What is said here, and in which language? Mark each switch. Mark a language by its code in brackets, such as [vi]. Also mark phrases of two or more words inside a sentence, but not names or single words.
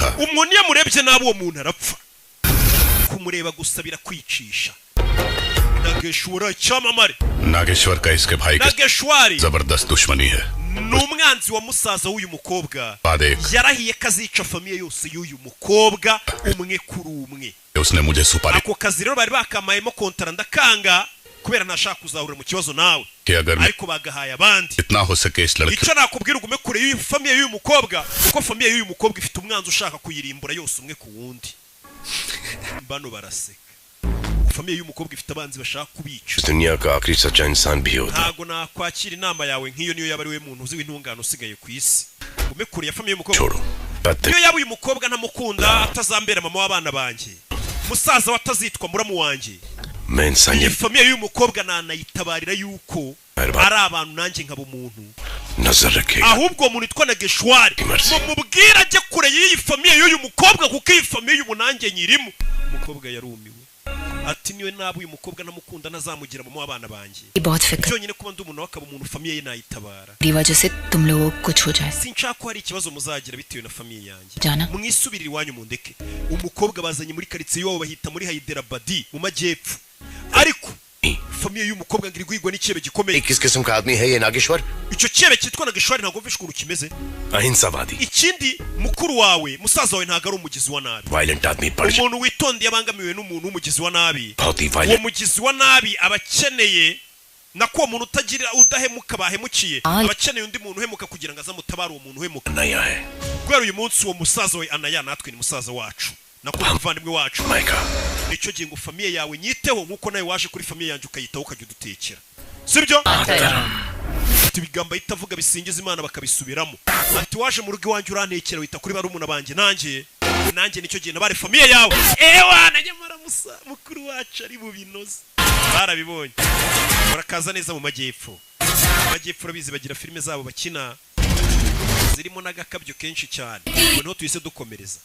[rw] umuntu iyo murebye nabi uwo muntu arapfa kumureba gusa birakwicisha Nageshwara cyamamare [hi] नागेश्वर का इसके भाई के Nageshwari जबरदस्त दुश्मनी है [rw] numwanzi wa musaza w'uyu mukobwa बादेक yarahiye kazica famiye yose y'uyu mukobwa umwe kuri umwe [hi] उसने मुझे सुपारी [rw] ako kazi rero bari bakamayemo kontara ndakanga kubera ntashaka kuzahura mu kibazo nawe [hi] कि अगर [rw] ariko bagahaye abandi [hi] इतना हो सके इस लड़की [rw] icyo nakubwira ugume kure y'uyu famiye y'uyu mukobwa kuko famiye y'uyu mukobwa ifite umwanzi ushaka kuyirimbura yose umwe ku wundi bano baraseka famiye y'uyu mukobwa ifite abanzi bashaka kubica [hi] दुनिया का आखिरी सच्चा इंसान भी होता [rw] ntago nakwakira inama yawe nk'iyo niyo yaba ari we muntu uzi w'intungane usigaye ku isi ugume kure ya famiye y'umukobwa iyo yaba uyu mukobwa ntamukunda atazambera mama w'abana banjye musaza watazitwa muramu wanjye iyi famiye y'uyu mukobwa nanayitabarira yuko ari abantu nanjye nkaba umuntu ahubwo umuntu witwa Nageshwari mumubwira ajye kure y'iyi famiye y'uyu mukobwa kuko iyi famiye y'uyu nanjye nyirimo umukobwa yarumiwe ati niwe nabi uyu mukobwa namukunda nazamugira mama w'abana banjye byonyine kuba ndi umuntu wakaba umuntu famiye ye nayitabara [hi] वजह से तुम लोगों को कुछ हो जाए [rw] sinshaka ko hari ikibazo muzagira bitewe na famiye yanjye Jana. mwisubirire iwanyu mundeke umukobwa bazanye muri karitsiye iwabo bahita muri Hyderabad mu majyepfo ariko famiye y'umukobwa ngiri guhigwa n'icyebe gikomeye [hi] किस किस्म का आदमी है ये नागेश्वर [rw] icyo cyebe cyitwa Nageshwari ntabwo mvishe ukuntu kimeze [hi] अहिंसावादी [rw] ikindi mukuru wawe musaza wawe ntabwo ari umugizi wa nabi [hi] वायलेंट आदमी पड़ जाए [rw] umuntu witondeye abangamiwe n'umuntu w'umugizi wa nabi [hi] बहुत ही [rw] uwo [hi] वायलेंट [rw] mugizi wa nabi aba akeneye nako uwo muntu utagira udahemuka bahemukiye aba akeneye undi muntu uhemuka kugira ngo azamutabare uwo muntu uhemuka [hi] नया है [rw] kubera uyu munsi uwo musaza we anaya natwe ni musaza wacu nako umuvandimwe wacu nicyo gihe ngo famiye yawe nyiteho nk'uko nawe waje kuri famiye yanjye ukayitaho ukajya udutekera sibyo ati ibigambo itavuga bisingiza Imana bakabisubiramo ati waje mu rugo iwanjye urantekera wita kuri barumuna banjye nanjye nicyo gihe nabare famiye yawe wana nyamara mukuru wacu ari mu binoze barabibonye barakaza neza mu majyepfo urabizi bagira filime zabo bakina zirimo n'agakabyo kenshi cyane ngo niho tuhise dukomereza.